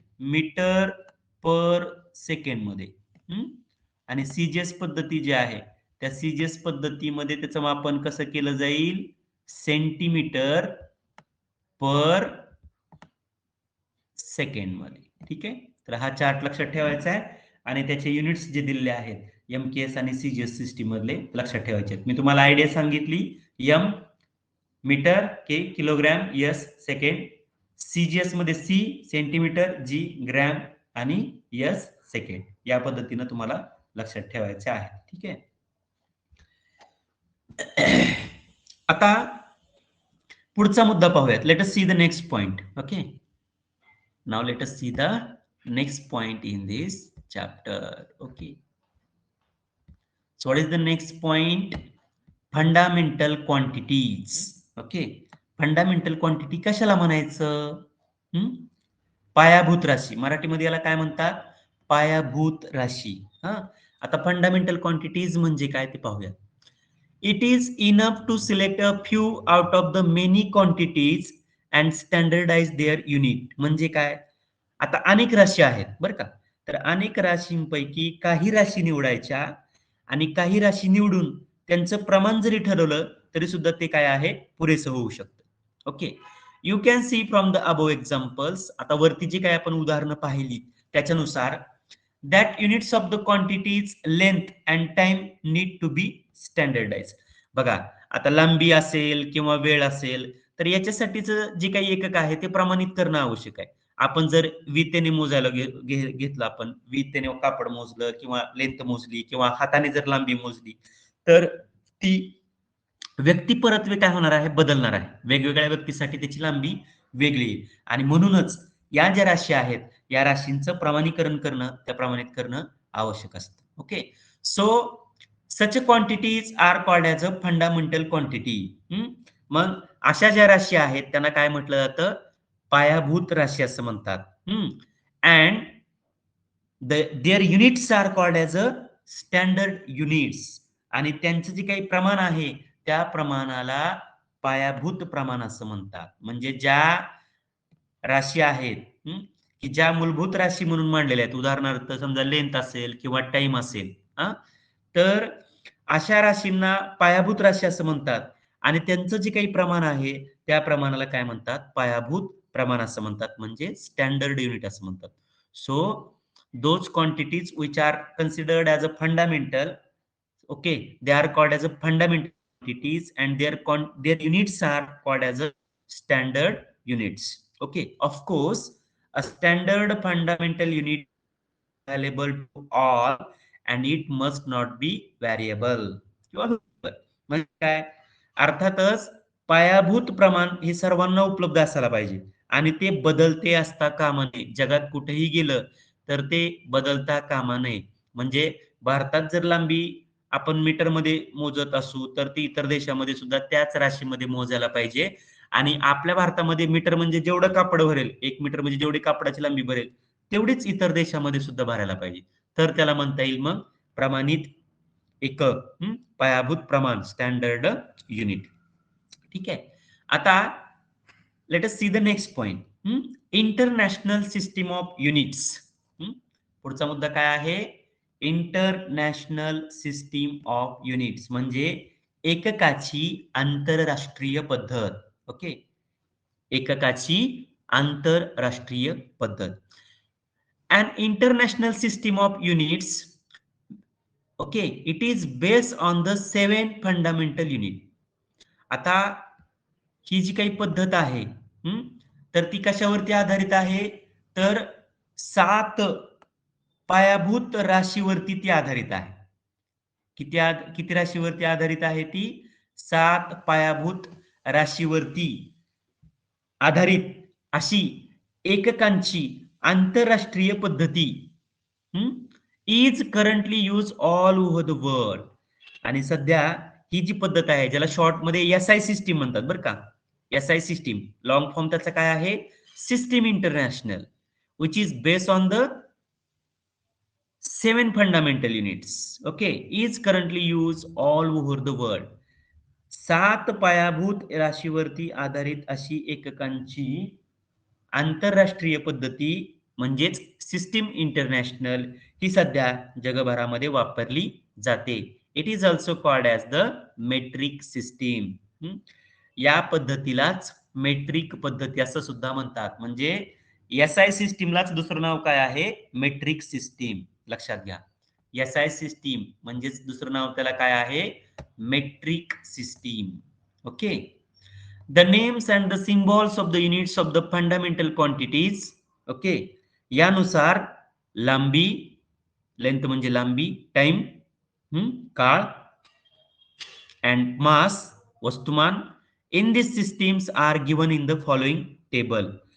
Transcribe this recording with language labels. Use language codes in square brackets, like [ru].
[mr] Metre पर second मध्ये. आणि CGS पद्धती जी आहे, त्या सीजीएस पद्धतीमध्ये त्याचं मापन कसं केलं जाईल? सेंटीमीटर पर सेकंड मध्ये. ठीक आहे. तर हा चार्ट लक्षात ठेवायचा आहे आणि त्याचे युनिट्स जे दिलेले आहेत एमकेएस आणि सीजीएस सिस्टीम मधले लक्षात ठेवायचे आहेत. मी तुम्हाला आयडिया सांगितली. एम मीटर, के किलोग्रॅम, एस सेकंड. सीजीएस मध्ये सी सेंटीमीटर, जी ग्रॅम आणि एस सेकंड. या पद्धतीनं तुम्हाला लक्षात ठेवायचे आहे. ठीक आहे. आता पुढचा मुद्दा पाहूयात. [en] Let us see the next point. Okay. Now let us see the next point in this chapter. Okay. So what is the next point? Fundamental quantities. Okay. [mr] Fundamental quantity कशाला म्हणायचं? पायाभूत राशी. मराठीमध्ये याला काय म्हणतात? पायाभूत राशी. आता फंडामेंटल क्वांटिटीज म्हणजे काय ते पाहूया. [en] It is enough to select a few out of the many quantities and standardize their unit. [mr] म्हणजे काय? आता अनेक राशी आहेत बरं का. तर अनेक राशींपैकी काही राशी निवडायच्या आणि काही राशी निवडून त्यांचं प्रमाण जरी ठरवलं तरी सुद्धा ते काय आहे? पुरेसं होऊ शकतं. [en] Okay. You can see from the above examples. [mr] आता वरती जी काही आपण उदाहरणं पाहिली त्याच्यानुसार [en] that units of the quantities length and time need to be standardized. [mr] बघा, आता लांबी असेल किंवा वेळ असेल तर याच्यासाठीच जे काही एकक आहे ते प्रमाणित करणं आवश्यक आहे. आपण जर वितेने मोजायला घेतलं, आपण वितेने कापड मोजलं किंवा लेंथ मोजली किंवा हाताने जर लांबी मोजली तर ती व्यक्ती परत्वे काय होणार आहे? बदलणार आहे. वेगवेगळ्या व्यक्तीसाठी त्याची लांबी वेगळी आहे आणि म्हणूनच या ज्या राशी आहेत या राशींचं प्रमाणीकरण करणं, त्या प्रमाणित करणं आवश्यक असतं. [en] Okay. So such quantities are called as a fundamental quantity. [mr] मग अशा ज्या राशी आहेत त्यांना काय म्हटलं जातं? पायाभूत राशी असं म्हणतात. [en] And their units are called as a standard units. [mr] आणि त्यांचं जे काही प्रमाण आहे त्या प्रमाणाला पायाभूत प्रमाण असं म्हणतात. म्हणजे ज्या राशी आहेत की ज्या मूलभूत राशी म्हणून मांडलेल्या आहेत, उदाहरणार्थ समजा लेंथ असेल किंवा टाइम असेल, तर अशा राशींना पायाभूत राशी असं म्हणतात आणि त्यांचं जे काही प्रमाण आहे त्या प्रमाणाला काय म्हणतात? पायाभूत प्रमाण असं म्हणतात, म्हणजे स्टँडर्ड युनिट असं म्हणतात. [en] So those quantities which are considered as a fundamental, okay, they are called as a fundamental quantities and their units are called as a standard units. Okay, of course a standard fundamental unit available to all and it must not be variable. [mr] म्हणजे काय? अर्थातच पायाभूत प्रमाण हे सर्वांना उपलब्ध असायला पाहिजे आणि ते बदलते असता कामा नये. जगात कुठेही गेलं तर ते बदलता कामा नये. म्हणजे भारतात जर लांबी आपण मीटरमध्ये मोजत असू तर ती इतर देशामध्ये सुद्धा त्याच राशीमध्ये मोजायला पाहिजे. आणि आपल्या भारतामध्ये मीटर म्हणजे जेवढं कापड भरेल, 1 मीटर म्हणजे जेवढी कापडाची लांबी भरेल, तेवढीच इतर देशामध्ये सुद्धा भरायला पाहिजे. तर त्याला म्हणता येईल मग प्रमाणित एकक, पायाभूत प्रमाण, स्टँडर्ड युनिट. ठीक आहे. [en] आता let us see the next point. International system of units. [mr] पुढचा मुद्दा काय आहे? इंटरनॅशनल सिस्टीम ऑफ युनिट्स म्हणजे एककाची आंतरराष्ट्रीय पद्धत. ओके, एककाची आंतरराष्ट्रीय पद्धत. [en] An international system of units, okay, it is based on the 7 fundamental unit. [mr] आता ही जी काही पद्धत आहे, तर ती कशावरती आधारित आहे? तर 7 पायाभूत राशीवरती ती आधारित आहे. किती राशीवरती आधारित आहे ती? 7 पायाभूत राशीवरती आधारित अशी एककांची आंतरराष्ट्रीय पद्धती [en] Is currently use all over the world. [mr] आणि सध्या ही जी पद्धत आहे ज्याला शॉर्ट मध्ये एसआय सिस्टीम म्हणतात बरं का. एसआय सिस्टीम लॉंग फॉर्म त्याचा काय आहे? [en] System international, which is based on the 7 fundamental units. Okay, is currently use all over the world. [mr] 7 पायाभूत राशीवरती आधारित अशी एककांची आंतरराष्ट्रीय पद्धती म्हणजेच सिस्टीम इंटरनॅशनल ही सध्या जगभरामध्ये वापरली जाते. [en] It is also called as the metric system. [mr] या पद्धतीलाच मेट्रिक पद्धती असं सुद्धा म्हणतात. म्हणजे एसआय सिस्टीमलाच दुसरं नाव काय आहे? Metric system. लक्षात घ्या, एसआय सिस्टीम म्हणजेच दुसरं नाव त्याला काय आहे? Metric system. Okay. [en] The names and the symbols of the units of the fundamental quantities. Okay, [mr] यानुसार लांबी, [en] Length म्हणजे लांबी, time काळ, and mass वस्तुमान in these systems are given in the following table.